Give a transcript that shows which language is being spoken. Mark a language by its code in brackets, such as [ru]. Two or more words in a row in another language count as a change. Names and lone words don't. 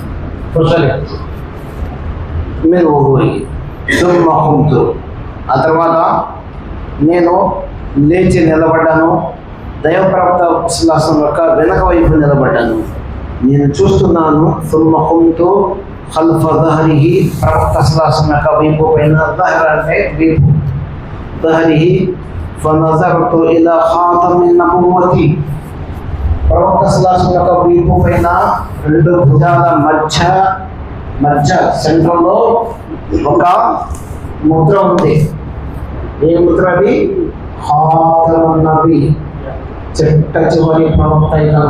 [ar] فشربت من وضوئه ثم قمت, [te] ఆ తర్వాత నేను లేచి నిలబడ్డాను, దైవప్రవక్త సల్లల్లాహు అలైహి వసల్లం యొక్క వెనక వైపు నిలబడ్డాను, నేను చూస్తున్నాను. [ar] ثم قمت خلف ظهره, [te] ప్రవక్త సల్లల్లాహు అలైహి వసల్లం యొక్క వీపు పైన, ظهر అంటే వీపు, [ar] ظهره فنظرت الى خاتم النبوة, [te] ప్రవక్త సల్లల్లాహు అలైహి వసల్లం యొక్క వీపు పైన రెండు భుజాల మధ్య సెంటర్లో ఒక ముద్ర ఉంది. ఏ ముద్ర అది? [ar] خاتم النبي, [te] చిట్ట చివరి ప్రవక్త ఇతను.